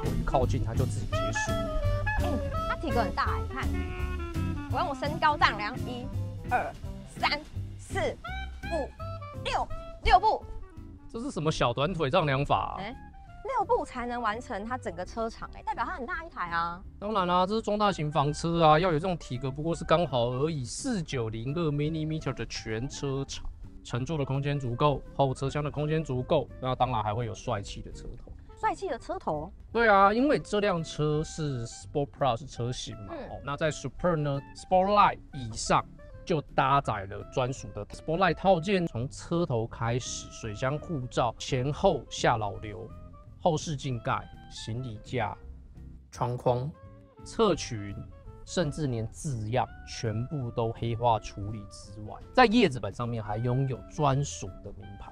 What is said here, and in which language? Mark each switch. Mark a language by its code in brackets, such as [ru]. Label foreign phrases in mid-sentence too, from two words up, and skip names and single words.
[zh] 靠近，它就自己結束。它體格很大你看，我用我身高丈量，1、2、3、4、5、6步。這是什麼小短腿丈量法？6步才能完成它整個車長，代表它很大一台啊。當然啦，這是中大型房車啊，要有這種體格不過是剛好而已。4902 mm 的全車長，乘坐的空間足夠，後車廂的空間足夠，那當然還會有帥氣的車頭。帥氣的車頭？對啊，因為這輛車是 Sport Plus 車型嘛，那在 Super 呢 Sportline 以上就搭載了專屬的 Sportline 套件，從車頭開始，水箱護罩、前後下老流、後視鏡蓋、行李架、窗框、側裙，甚至連字樣全部都黑化處理之外，在葉子板上面還擁有專屬的名牌。